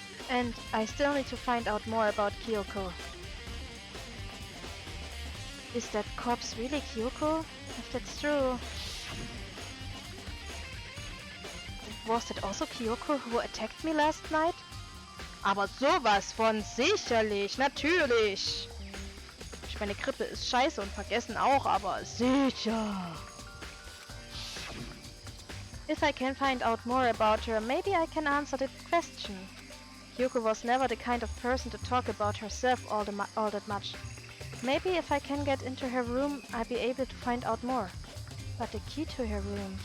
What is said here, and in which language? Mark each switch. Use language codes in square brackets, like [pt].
[en] And I still need to find out more about Kyoko. Is that corpse really Kyoko? If that's true... Was that also Kyoko who attacked me last night? [de] Aber sowas von sicherlich, natürlich! Ich meine, Grippe ist scheiße und vergessen auch, aber sicher! [en] If I can find out more about her, maybe I can answer the question. Kyoko was never the kind of person to talk about herself all that much. Maybe if I can get into her room, I'll be able to find out more. But the key to her room...